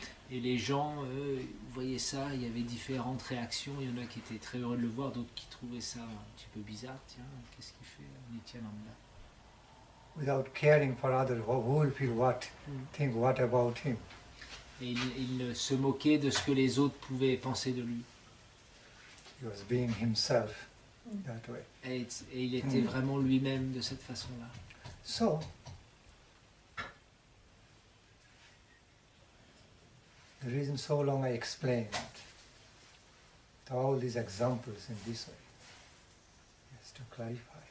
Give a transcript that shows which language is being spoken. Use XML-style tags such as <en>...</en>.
<fr>Et les gens, voyaient ça, il y avait différentes réactions, il y en a qui étaient très heureux de le voir, d'autres qui trouvaient ça un petit peu bizarre. Tiens, qu'est-ce qu'il fait Nityananda?</fr> <en>Without caring for others, who will feel what, think what about him.</en> <fr>Et il se moquait de ce que les autres pouvaient penser de lui.</fr> <en>He was being himself that way.</en> <fr>Et il était vraiment lui-même de cette façon-là.</fr> <en>So, the reason so long I explained all these examples in this way is to clarify.</en>